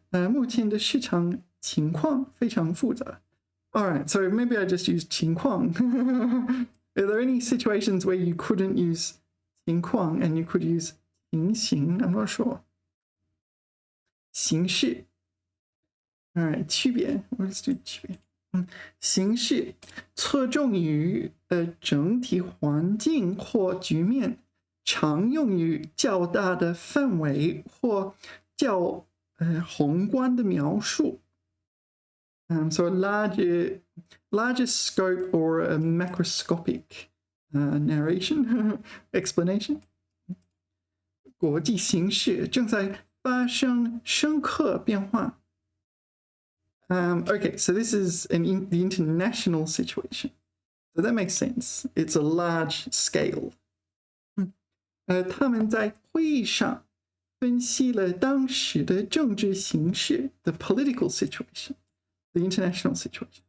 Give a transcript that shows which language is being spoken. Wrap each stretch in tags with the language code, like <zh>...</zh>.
<zh>目前的市场情况非常复杂。</zh> <en>All right, so maybe I just use 情况。 Are there any situations where you couldn't use 情况 and you could use 情形? I'm not sure. 形式。 All right, 区别。 Let's do 区别。</en> <zh>形式侧重于整体环境或局面，常用于较大的范围或较宏观的描述。</zh> <en>So a larger scope or a macroscopic narration explanation.</en> <zh>国际形势正在发生深刻变化。</zh> <en>Okay, so this is the international situation. So that makes sense. It's a large scale.</en> <zh>他们在会议上分析了当时的政治形势</zh> <en>the political situation, the international situation.</en>